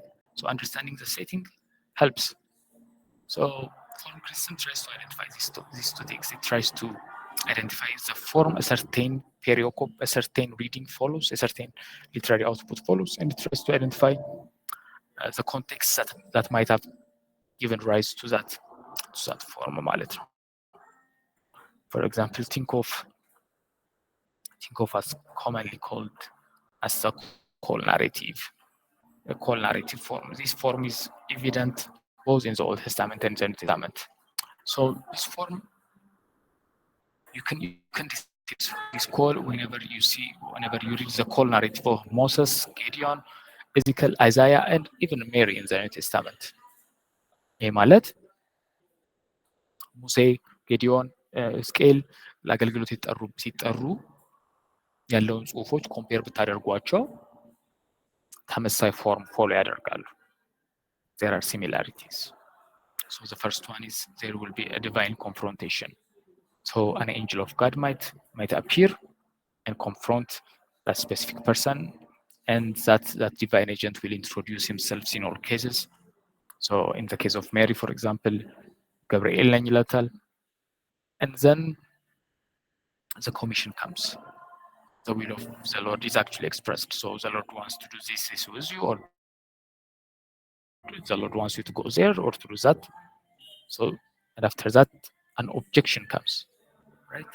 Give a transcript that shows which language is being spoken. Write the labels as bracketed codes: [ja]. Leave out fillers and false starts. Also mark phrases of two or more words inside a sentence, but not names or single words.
[en] So understanding the setting helps. So form criticism tries to identify these two things. It tries to identify the form a certain pericope, a certain reading follows, a certain literary output follows, and it tries to identify the context that might have given rise to that form [am] ማለት ነው. [en] For example, think of as commonly called as a call narrative. A call narrative form. This form is evident both in the Old Testament and the New Testament. So this form, you can distinguish this call whenever you read the call narrative of Moses, Gideon, Ezekiel, Isaiah, and even Mary in the New Testament. [am] ይህ ማለት ሙሴ፣ ጌዲዮን፣ ሕዝቅኤል ለአገልግሎት ሲጠሩ ያለውን ጽሁፎች ኮምፔር ብታደርጓቸው ተመሳሳይ ፎርም ፎሎ ያደርጋሉ። [en] there are similarities. So the first one is there will be a divine confrontation. So an angel of God might appear and confront that specific person, and that divine agent will introduce himself in all cases. So in the case of Mary, for example, Gabriel [am] ነኝ ይላታል, [en] and then the commission comes. The will of the Lord is actually expressed. So the Lord wants to do this with you, or the Lord wants you to go there or to do that. So, and after that, an objection comes, right?